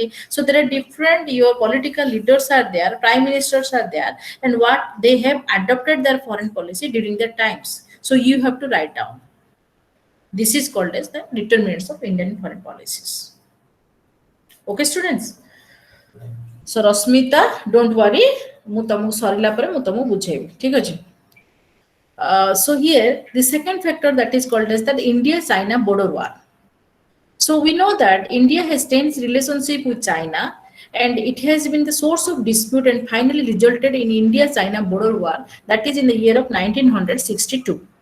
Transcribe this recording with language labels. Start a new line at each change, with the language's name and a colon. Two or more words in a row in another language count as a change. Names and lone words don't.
English: So there are different, your political leaders are there, prime ministers are there, and what they have adopted their foreign policy during their times. So you have to write down. This is called as the determinants of Indian foreign policies. Okay, students? So Rasmita, don't worry,
Odia: ମୁଁ ତମକୁ ସରିଲା ପରେ ମୁଁ ତମକୁ ବୁଝେଇବି, ଠିକ ଅଛି?
English: So here the second factor that is called as that India-China border war. So we know that India has tense relationship with China, and it has been the source of dispute and finally resulted in India-China border war, that is in the year of 1962.